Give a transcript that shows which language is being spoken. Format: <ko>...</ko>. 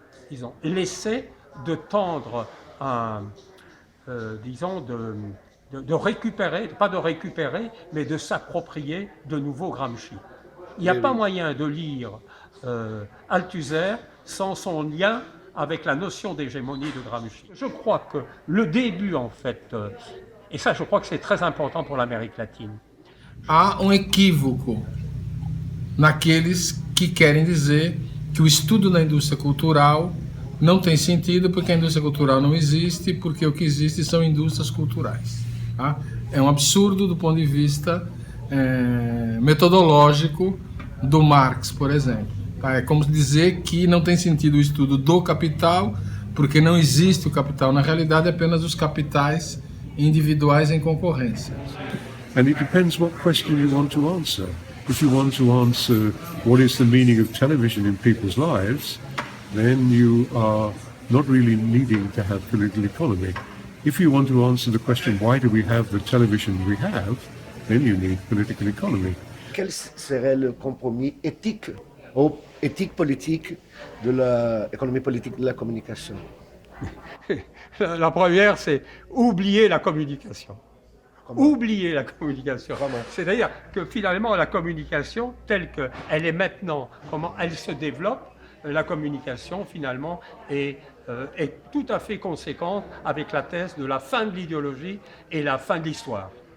<fr>disons, l'essai de tendre disons, de récupérer, pas de récupérer, mais de s'approprier de nouveaux Gramsci. Il n'y a pas moyen de lire Althusser sans son lien avec la notion d'hégémonie de Gramsci. Je crois que le début, en fait, et ça je crois que c'est très important pour l'Amérique latine.</fr> <pt>Há equívoco naqueles que querem dizer que o estudo da indústria cultural não tem sentido porque a indústria cultural não existe, porque o que existe são indústrias culturais. Tá? É um absurdo do ponto de vista metodológico do Marx, por exemplo. Tá? É como dizer que não tem sentido o estudo do capital, porque não existe o capital. Na realidade, é apenas os capitais individuais em concorrência.</pt> <en>And it depends what question you want to answer. If you want to answer what is the meaning of television in people's lives, then you are not really needing to have political economy. If you want to answer the question, why do we have the television we have, then you need political economy.</en> <fr>Quel serait le compromis éthique ou éthique-politique de l'économie politique de la communication? La première, c'est oublier la communication. Oublier la communication. C'est-à-dire que finalement, la communication, telle qu'elle est maintenant, comment elle se développe, la communication, finalement, est tout à fait conséquente avec la thèse de la fin de l'idéologie et la fin de l'histoire.</fr>